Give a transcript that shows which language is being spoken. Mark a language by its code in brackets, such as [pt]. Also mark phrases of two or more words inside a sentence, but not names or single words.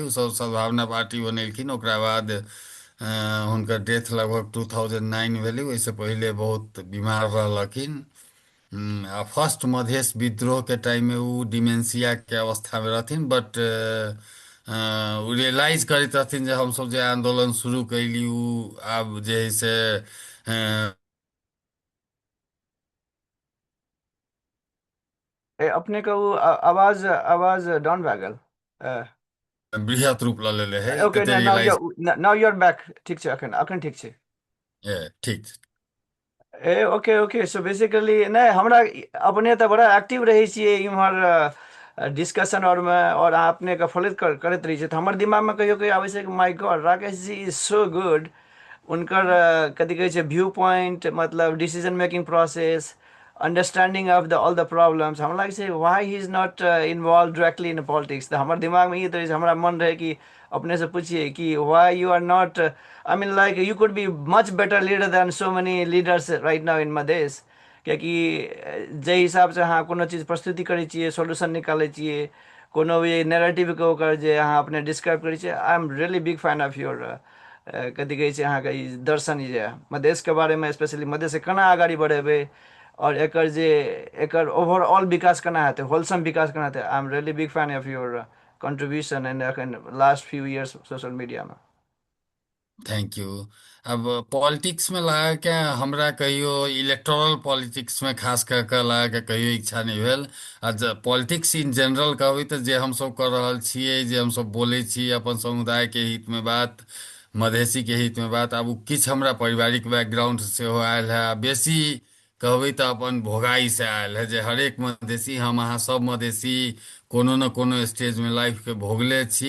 [mai] ओ सब सद्भावना पार्टी बनेलखिन। ओकरा बाद हुनकर डेथ लगभग 2009 भेलै। ओहिसँ पहिले बहुत बीमार रहलखिन। आ फर्स्ट मधेश विद्रोह के टाइम में वो डिमेंशिया के अवस्था में रहथिन। बट ओ रियलाइज करैत रहथिन जे हमसब जे आंदोलन शुरू कैली उ आब जे है से अपने के वो आवाज आवाज डाउन भए गेल। बृहत रूप लऽ लेले है ओके, कते रियलाइज। [en] now you are back. [mai] ठीक छै, अखन अखन ठीक छै। ए ठीक छै। ए [en] OK OK, so basically [mai] नहि हमरा अपने तऽ बड़ा एक्टिव रहै छियै इम्हर डिस्कशन आओरमे, और अहाँ अपनेके फॉलो करैत रहै छियै, तऽ हमर दिमागमे कहियो कहियो आबै छै कि [en] my God, Rakesh ji is so good. [mai] उनकर कथी कहै छै [en] view point, मतलब decision making process, understanding of the all the problems, [mai] हमरा लागै छै [en] why he is not involve directly in politics. [mai] तऽ हमर दिमागमे ई तऽ हमरा मन रहे कि अपने से पूछिए कि [en] why you are not, I mean like you could be much better leader than so many leaders right now in Madhesh. [mai] कियाकि जाहि हिसाबसँ अहाँ कोनो चीज प्रस्तुति करै छियै, सोल्यूशन निकालै छियै, कोनो भी नैरेटिवके ओकर जे अहाँ अपने डिस्क्राइब करै छियै, [en] I am really big fan of your [mai] कथी कहै छै अहाँके ई दर्शन, ई जे मधेशके बारेमे, स्पेशली मधेशके केना आगाड़ी बढ़ेबै, और एकर जे एकर ओवरऑल विकास केना हेतै, होलसम विकास केना हेतै। [en] I am really big fan of your contribution in एखन last few years social media [mai] में। [en] thank you. [mai] अब पॉलिटिक्स में लगा के हमरा कहियो [en] electoral politics [mai] में खास कर कऽ लगा के कहियो इच्छा नहीं भेल। आ [en] politics in general [mai] कहबै तऽ जे हमसब कर रहल छियै, जे हमसब बोलै छी अपन समुदाय के हित में बात, मधेसी के हित में बात, आब उ किछु हमरा पारिवारिक बैकग्राउंड सेहो आयल है, आ बेसी कहबै तऽ अपन भोगाई से आयल है, जे हरेक मधेसी, हम अहाँ सब मधेसी कोनो न कोनो स्टेज में लाइफ के भोगले छी।